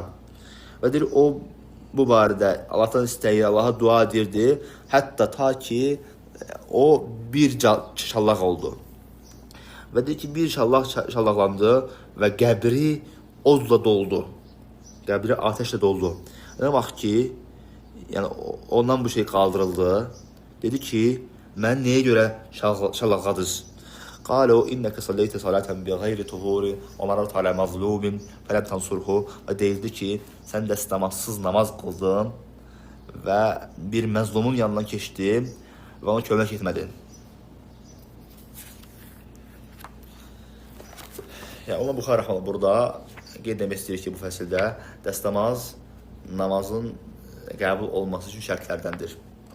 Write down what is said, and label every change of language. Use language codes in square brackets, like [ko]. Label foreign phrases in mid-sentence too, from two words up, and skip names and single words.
[az] Və deyir, o bu barədə Allahdan istəyir, Allaha dua edirdi, hətta ta ki, o bir şallaq oldu. Və deyir ki, bir şallaqlandı və qəbri odla doldu. Qəbri ateşlə doldu. Nə vaxt ki, yəni ondan bu şey qaldırıldı, dedi ki, mən nəyə görə şallaqladınız? [ar] قالوا إنك صليت صلاة بغير طهور ومررت على مظلوم فلم تنصره. [az] Və deyildi ki, sən dəstəmazsız namaz qıldın və bir məzlumun yanından keçdin və onu kömək etmədin. Yəni, ona Buxari rəhməhullah burada qeyd etmək istəyir ki, bu fəsildə dəstəmaz namazın qəbul olması üçün şərtlərdəndir.